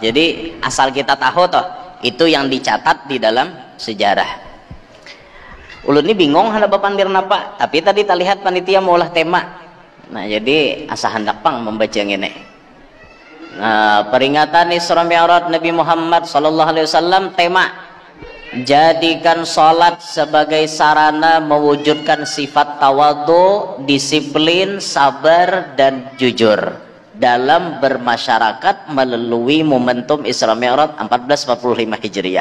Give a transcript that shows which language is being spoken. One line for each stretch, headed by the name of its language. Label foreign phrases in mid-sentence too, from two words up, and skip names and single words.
Indonesian: Jadi asal kita tahu toh, itu yang dicatat di dalam sejarah.
Banjar: Ulun ini bingung hendak bapandir napa, tapi tadi tak lihat panitia mau olah tema. Nah, jadi asa hendak pang membaca yang ini.
Indonesian: Nah, peringatan Isra Mi'raj Nabi Muhammad
Arabic: صلى الله عليه وسلم,
Indonesian: tema jadikan sholat sebagai sarana mewujudkan sifat tawadhu, disiplin, sabar, dan jujur dalam bermasyarakat melalui momentum Isra Mi'raj 1445 Hijriah.